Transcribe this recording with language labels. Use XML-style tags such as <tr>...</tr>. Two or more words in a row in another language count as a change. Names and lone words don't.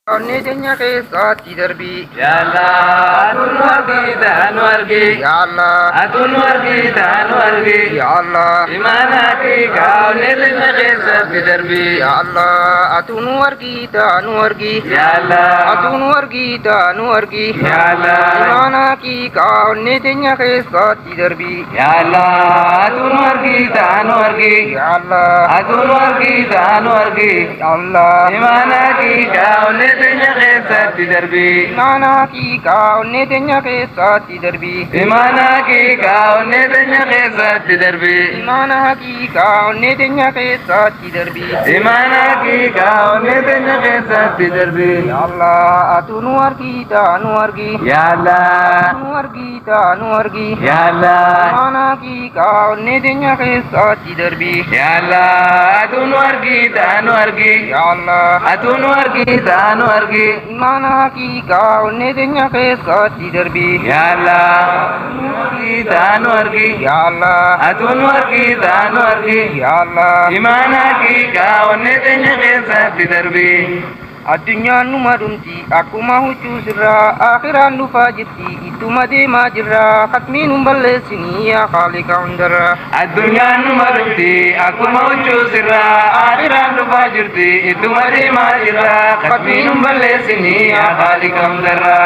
<om>Onnetenya keessatti darbii</om> <ar>Ya Allah,</ar> <om>atun wargi ta'an wargi.</om> <ar>Ya Allah</ar> <om>Atun wargi ta'an wargi.</om> <ar>Ya Allah</ar> <om>Imana ki kaunetenya keessatti darbii.</om> <ar>Ya Allah</ar> <om>atun wargi ta'an wargi</om> <ar>Ya Allah,</ar> <om>atun wargi ta'an wargi</om> <ar>Ya Allah,</ar> <om>imana ki onnetenya keessatti darbii</om> <ar>Ya Allah,</ar> <om>atun wargi ta'an wargi.</om> <ar>Ya Allah</ar> <om>Atun wargi ta'an wargi.</om> <ar>Ya Allah</ar> <om>Imana ki kaunetenya keessatti darbii. imana ki onnetenya keessatti darbii Imana ki kaunetenya keessatti darbii. imana ki onnetenya keessatti darbii Imana ki kaunetenya keessatti darbii.</om> <ar>Ya Allah</ar> <om>atun wargi ta'an wargi</om> <ar>Ya Allah,</ar> <om>atun wargi ta'an wargi</om> <ar>Ya Allah,</ar> <om>imana ki onnetenya keessatti darbii</om> <ar>Ya Allah,</ar> <om>atun wargi ta'an wargi.</om> <ar>Ya Allah</ar> <om>Atun wargi ta'an wargi. imana ki onnetenya keessatti darbii</om> <ar>Ya Allah,</ar> <om>atun wargi ta'an wargi.</om> <ar>Ya Allah</ar> <om>Atun wargi ta'an wargi.</om> <ar>Ya Allah</ar> <om>Imana ki kaunetenya keessatti darbii. addunyaan numa dhumti akkuma huccuu sirraa akhiraan dhufaa jirti ittuma deemaa jirra khatmiin hin balleessinii yaa khaliqa hundarraa Addunyaan numa dhufti akkuma huccuu sirraa akhiraan dhufaa jirti ittuma deemaa jirra khatmiin hin balleessinii yaa Khaliqa hundarraa.</om>